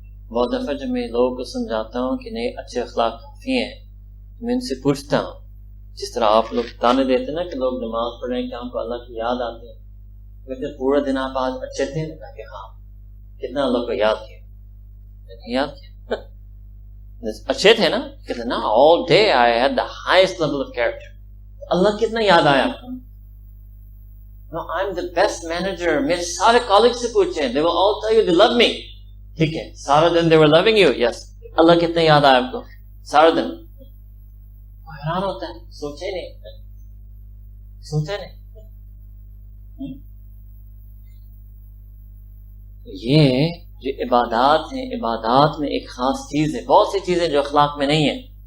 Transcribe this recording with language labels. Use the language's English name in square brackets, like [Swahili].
[Urdu] بہت دفعہ جب میں لوگوں کو سمجھاتا ہوں کہ نہیں اچھے اخلاق کافی ہیں، میں ان سے پوچھتا ہوں، جس طرح آپ لوگ تانے دیتے نا کہ لوگ نماز پڑھ رہے ہیں کہ ہم کو اللہ کی یاد آتی ہے، کہتے پورا دن آپ آج اچھے تھے، کہ ہاں. کتنا اللہ کو یاد کیا؟ نہیں یاد کیا. اچھے تھے نا، کہتے نا [English] all day I had the highest level of character. [Urdu] اللہ کتنا یاد آیا آپ کو؟ [English] No, I'm the best manager. [Urdu] میرے سارے کالج سے پوچھیں، [English] they will all tell you they love me. [Urdu] ٹھیک ہے، سارا دن [English] they were loving you. Yes. [Urdu] اللہ کتنا یاد آیا آپ کو سارا دن؟ حیران ہوتا ہے، سوچے نہیں، سوچے نہیں. یہ جو عبادات ہیں، عبادات میں ایک خاص چیز ہے، بہت سی چیزیں جو اخلاق میں نہیں ہیں.